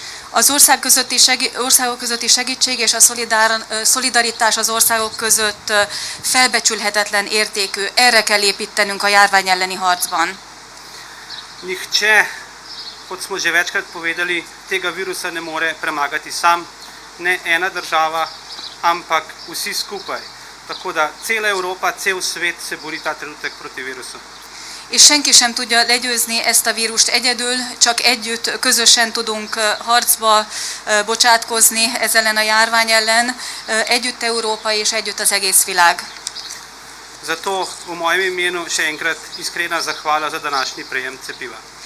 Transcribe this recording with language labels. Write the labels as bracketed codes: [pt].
[hu] Az országok közötti segítség és a szolidaritás az országok között felbecsülhetetlen értékű. Erre kell építenünk a járvány elleni harcban. [sl] Nihče, kot smo že večkrat povedali, tega virusa ne more premagati sam, ne ena država, ampak vsi skupaj. Tako da cela Európa, cel svet se bori ta trenutek proti virusu. [hu] És senki sem tudja legyőzni ezt a vírust egyedül, csak együtt, közösen tudunk harcba bocsátkozni ez ellen a járvány ellen, együtt Európa és együtt az egész világ. [sl] Zato v mojem imenu še enkrat iskrena zahvala za današnji prejem cepiva.